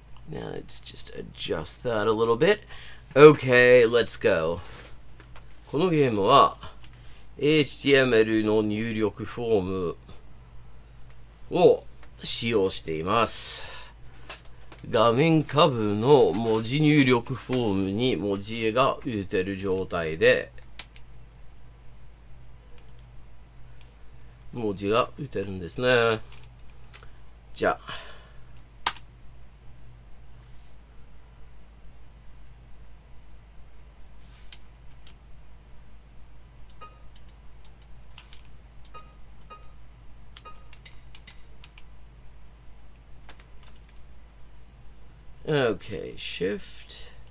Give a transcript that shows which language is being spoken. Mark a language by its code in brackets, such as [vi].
[en] Now let's just adjust that a little bit. Okay, let's go. [ja] このゲームは HTML の入力フォームを使用しています。画面下部の文字入力フォームに文字が打てる状態で文字が打てるんですね。じゃあ [en] Okay, shift.